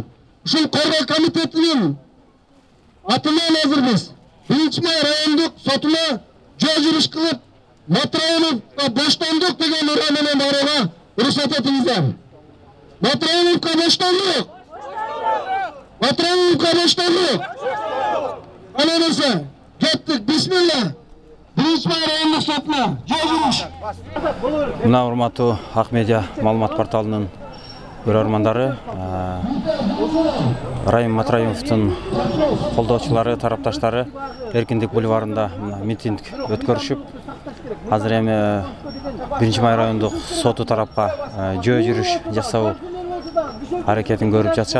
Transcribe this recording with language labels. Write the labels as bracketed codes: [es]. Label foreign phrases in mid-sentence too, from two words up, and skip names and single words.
[ky] Ушул коргоо комитетинин атынан азыр биз 1-май райондук сотуна жол жүрүш кылып, Матраимовго боштондук деген ура менен барууга уруксат этиңиздер. Матраимовго боштондук. Матраимовго боштондук. [tr] Ana neyse, gittik, bismillah. [ky] 1-май райондук сотуна жол жүрүш. Мына урматтуу Ак Медиа маалымат порталынын көрөрмандары, Райым Матраимовдун колдоочулары, тарапташтары Эркиндик бульварында митинг өткөрүшүп, азыр эми 1-май райондук соту тарапка жөө жүрүш жасоо аракетин көрүп жатышат.